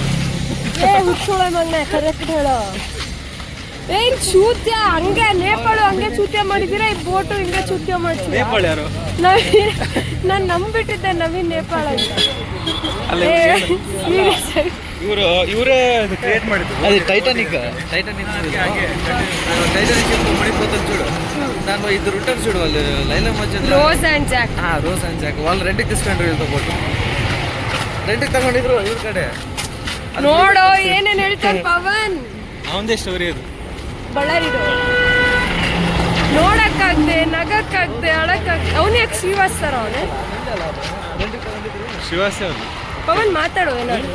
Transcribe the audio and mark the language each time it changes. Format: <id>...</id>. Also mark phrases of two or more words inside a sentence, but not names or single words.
<kn>ಏ ಹುಚ್ಚೋಳ ಮಗನೇ, ಕರೆಕ್ಟ್ ಹೇಳೋ. ಏನ್ ಚೂತ್ಯ ಹಂಗೆ ನೇಪಾಳ ಹಂಗೆ ಚೂತ್ಯ ಮಾಡಿದ್ದೀರಾ, ಈ ಬೋಟು ಹಿಂಗೆ ಚೂತ್ಯ ಮಾಡ್ತೀರಾ? ನೇಪಾಳ ಯಾರು? ನಾನು ನಂಬಿಟ್ಟಿದ್ದೆ ನವೀನ್ ನೇಪಾಳ ಅಂತ. ಇವರೇ ಕ್ರಿಯೇಟ್ ಮಾಡಿದ್ರು.</kn> <te>అది టైటానిక్ మునిగిపోతుంది చూడు. దాంట్లో ఇద్దరు ఉంటారు చూడు, వాళ్ళు లైలా మధ్య</te> <kn>ರೋಸ್ ಅಂಡ್ ಜಾಕ್.</kn> <te>రోజ్ అండ్ జాక్ వాళ్ళు రెంట్కి తీసుకుంటారు వీళ్ళతో పాటు. రెంట్కి</te> <kn>ತಗೊಂಡಿದ್ರು ಇವ್ರ ಕಡೆ. ನೋಡೋ ಏನೇನ್ ಹೇಳ್ತಾನೆ ಪವನ್. ಅವಂದೇ ಸ್ಟೋರಿ ಅದು. ಬಳ್ಳಾರಿದು ನೋಡಕ್ಕಾಗ್ದೆ, ನಗಕ್ಕಾಗ್ದೆ, ಅಳಕ್ಕಾಗ್ದೆ. ಅವನು ಯಾಕೆ ಶ್ರೀವಾಸ್ತರ ಅವನು? ಶಿವಾಸಿ ಅವರು. ಪವನ್ ಮಾತಾಡೋ ಏನಾದ್ರು.</kn>